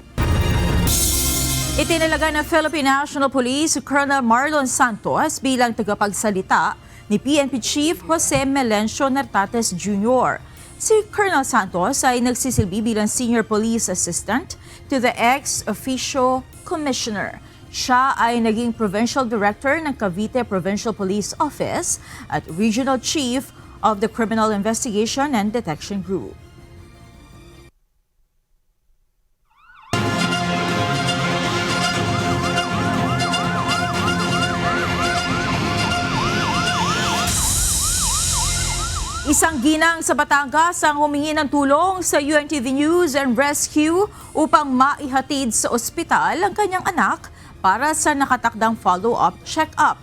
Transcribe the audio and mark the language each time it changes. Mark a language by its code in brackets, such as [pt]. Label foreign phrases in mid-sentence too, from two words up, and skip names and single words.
[tl] Itinalaga ng Philippine National Police Colonel Marlon Santos bilang tagapagsalita ni PNP Chief Jose Melencio Nartates Jr. Si Colonel Santos ay nagsisilbi bilang [en] Senior Police Assistant to the ex-officio Commissioner. [tl] Siya ay naging Provincial Director ng Cavite Provincial Police Office at [en] Regional Chief of the Criminal Investigation and Detection Group. [tl] Isang ginang sa Batangas ang humingi ng tulong sa UNTV News and Rescue upang maihatid sa ospital ang kanyang anak para sa nakatakdang [en] follow-up check-up.